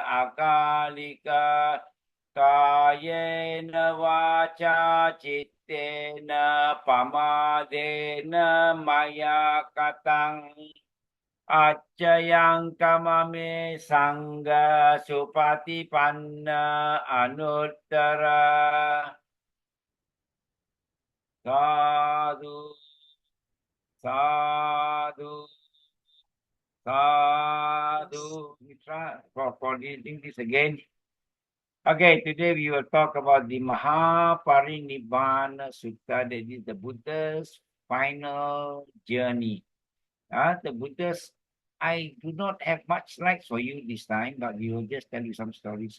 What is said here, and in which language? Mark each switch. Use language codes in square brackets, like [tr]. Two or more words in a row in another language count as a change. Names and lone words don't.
[pi] akalika Kayena vaca cittena pamadena maya katang Acayang kamame sangga supatipanna anuttara Sadhu Sadhu Sadhu. [en] We try for reading this again. Okay, today we will talk about the Mahaparinibbana Sutta, that is the Buddha's final journey. The Buddha's, I do not have much slides for you this time, but we will just tell you some stories.